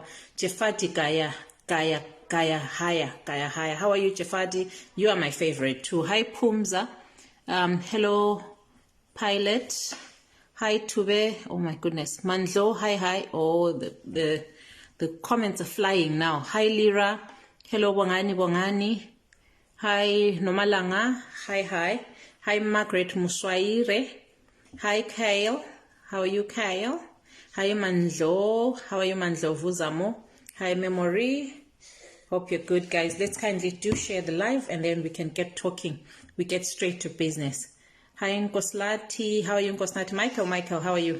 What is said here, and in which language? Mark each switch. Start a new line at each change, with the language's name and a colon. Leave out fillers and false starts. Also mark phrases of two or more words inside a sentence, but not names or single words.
English: Jafadi Gaya Haya. How are you, Jafadi? You are my favorite too. Hi, Pumza. Hello, Pilot. Hi, Tube. Oh my goodness. Manzo. Hi. Oh, the comments are flying now. Hi, Lira. Hello, Bongani. Hi, Nomalanga. Hi. Hi, Margaret Muswaire. Hi, Kyle. How are you, Kyle? Hi, Manzo. How are you, Manzo Vuzamo? Hi, Memory. Hope you're good, guys. Let's kindly do share the live and then we can get talking. We get straight to business. Hi, Nkoslati. How are you, Nkoslati? Michael, how are you?